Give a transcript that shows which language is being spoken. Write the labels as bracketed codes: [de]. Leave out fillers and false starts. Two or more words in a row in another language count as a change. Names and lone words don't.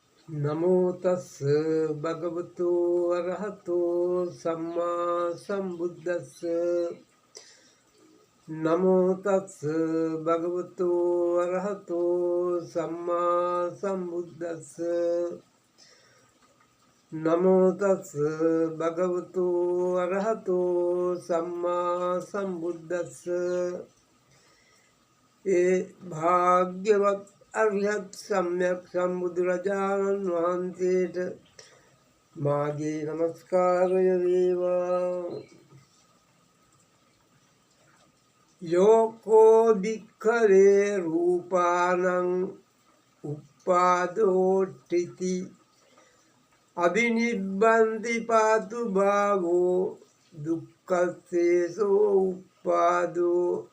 [pi] නමෝ තස් භගවතු අරහතෝ සම්මා සම්බුද්දස්ස නමෝ තස් භගවතු අරහතෝ සම්මා සම්බුද්දස්ස නමෝ තස් භගවතු අරහතෝ සම්මා සම්බුද්දස්ස [si] ඒ භාග්‍යවත් අරිහත් සම්්‍යක් සම්බුදුරජාණන් වහන්සේට මාගේ නමස්කාරය වේවා. [pi] යෝකෝ භික්ඛවේ රූපානං උප්පාදෝට්ඨිති අබිනිබ්බන්ති පාතු භාවෝ දුක්ඛස්සේසෝ උප්පාදෝ